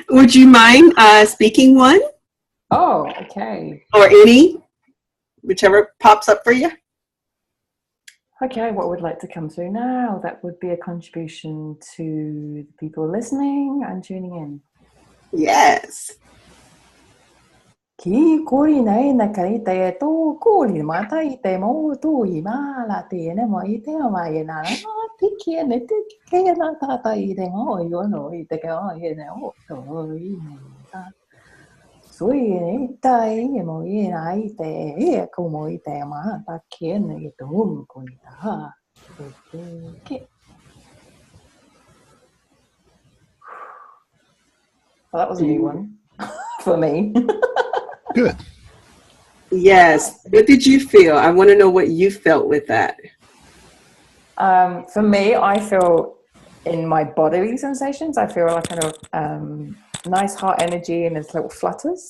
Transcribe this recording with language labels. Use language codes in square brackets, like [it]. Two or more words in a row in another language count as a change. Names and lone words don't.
[en] Would you mind speaking one? Oh, okay. Or any, whichever pops up for you. Okay, what would like to come through now? That would be a contribution to the people listening and tuning in. Yes. Ki kuri nei na kai te to kuri mata I te mo tu I ma la te ne mo I te ma I na ti ki ne te ke na ta ta I te mo I no I te ka I ne o to I ne ta sui ne tai mo I na I te e ko mo I te ma ta ke ne to mo ko ta ke. Well, that was a new one for me. Good. Yes. What did you feel? I want to know what you felt with that. For me, I feel in my bodily sensations, I feel like kind of nice heart energy and there's little flutters.